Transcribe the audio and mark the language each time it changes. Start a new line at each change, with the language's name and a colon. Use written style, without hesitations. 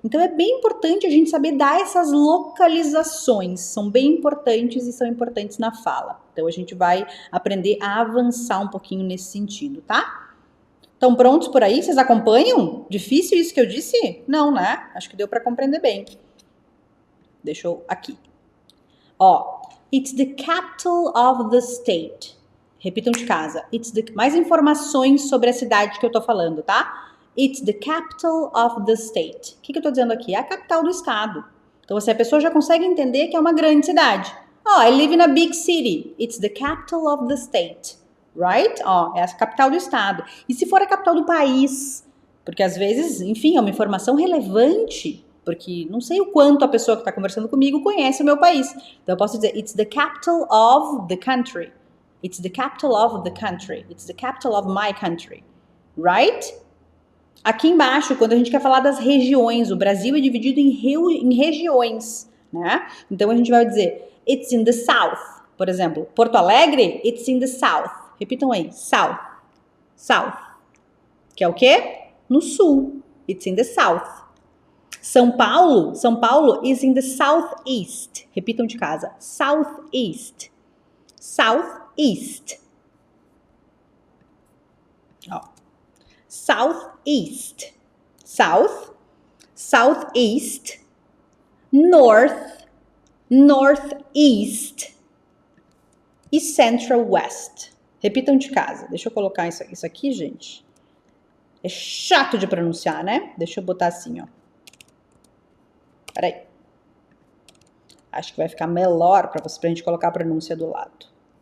Portuguese: Então é bem importante a gente saber dar essas localizações, são bem importantes e são importantes na fala. Então a gente vai aprender a avançar um pouquinho nesse sentido, tá? Estão prontos por aí? Vocês acompanham? Difícil isso que eu disse? Não, né? Acho que deu para compreender bem. Deixa eu aqui.
English: It's the capital of the state.
Portuguese: Repitam de casa. Mais informações sobre a cidade que eu tô falando, tá?
English: It's the capital of the state.
Portuguese: O que eu tô dizendo aqui? É a capital do estado. Então, assim, a pessoa já consegue entender que é uma grande cidade.
English: I live in a big city. It's the capital of the state.
Portuguese: Right? É a capital do estado. E se for a capital do país? Porque às vezes, enfim, é uma informação relevante. Porque não sei o quanto a pessoa que está conversando comigo conhece o meu país. Então, eu posso dizer,
English: it's the capital of the country. It's the capital of the country. It's the capital of my country. Right?
Portuguese: Aqui embaixo, quando a gente quer falar das regiões, o Brasil é dividido em regiões, né? Então a gente vai dizer,
English: it's in the south.
Portuguese: Por exemplo,
English: Porto Alegre, it's in the south.
Portuguese: Repitam aí, south. South. Que é o quê? No sul.
English: It's in the south. São Paulo is in the southeast.
Portuguese: Repitam de casa, southeast. Southeast.
English: Southeast, south, southeast, north, northeast e central west.
Portuguese: Repitam de casa. Deixa eu colocar isso aqui, gente. É chato de pronunciar, né? Deixa eu botar assim, Peraí. Acho que vai ficar melhor pra gente colocar a pronúncia do lado.